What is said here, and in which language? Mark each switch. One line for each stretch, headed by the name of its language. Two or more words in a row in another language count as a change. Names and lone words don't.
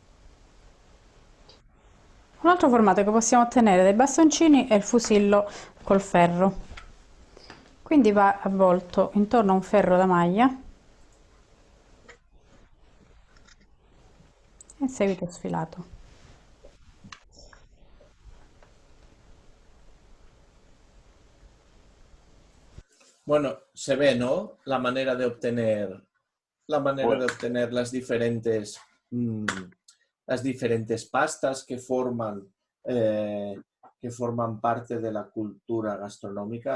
Italian: Un altro formato che possiamo ottenere dai bastoncini è il fusillo col ferro. Quindi va avvolto intorno a un ferro da maglia e in seguito sfilato.
Spanish: Bueno, se ve, ¿no? La manera de obtener las diferentes pastas que forman parte de la cultura gastronómica.